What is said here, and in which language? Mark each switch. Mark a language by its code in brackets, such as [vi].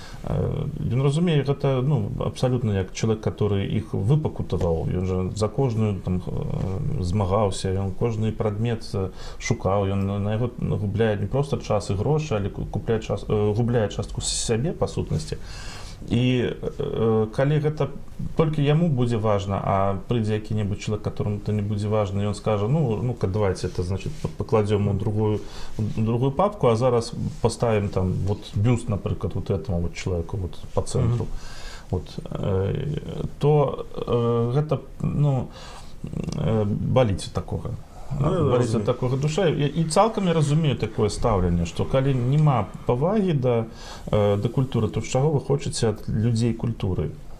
[be] Ён разумее гэта, ну, абсалютна як чалавек, который іх выпакутаваў. Ён жа за кожную там змагаўся, ён кожны прадмет шукаў, ён на яго губляе не проста час і грошы, але губляе частку сябе па сутнасці. І калі гэта толькі яму будзе важна, а прыйдзе які-небудзь чалавек, которому это не будзе важна, ён скажа: [ru] ну-ка, давайте это, значит, покладем у другую папку, [be] а зараз поставим там вот бюст, напрыклад, [ru] вот этому вот человеку вот по центру. [be] Вот, то гэта, ну, баліць такога. Баліць такога душа. І цалкам я разумею такое стаўленне, што калі няма павагі да культуры, то з чаго вы хочаце ад людзей культуры?